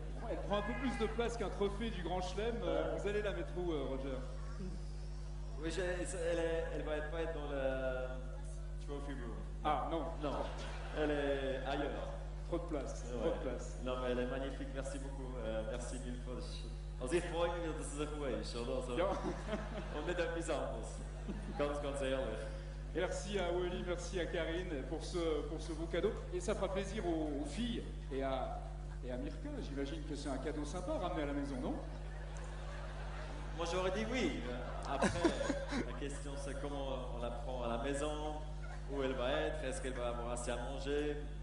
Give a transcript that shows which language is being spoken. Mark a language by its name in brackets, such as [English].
[French] Elle prend un peu plus de place qu'un trophée du Grand Chelem. Vous allez la mettre où, Roger? Oui, elle va pas être dans le trophy room. Ah, non. Non, elle est ailleurs. Trop de place, trop de place. Non, mais elle est magnifique, merci beaucoup. Merci mille fois. [German] Also ich freue mich, dass es so ist, oder? Also, Ja. Und nicht etwas anderes. Ganz ehrlich. [French] Merci à Wally, merci à Karine pour ce beau cadeau. Et ça fera plaisir aux filles et à Mirka. J'imagine que c'est un cadeau sympa à ramener à la maison, non? Moi j'aurais dit oui. Après, la question c'est comment on la prend à la maison, où elle va être, est-ce qu'elle va avoir assez à manger,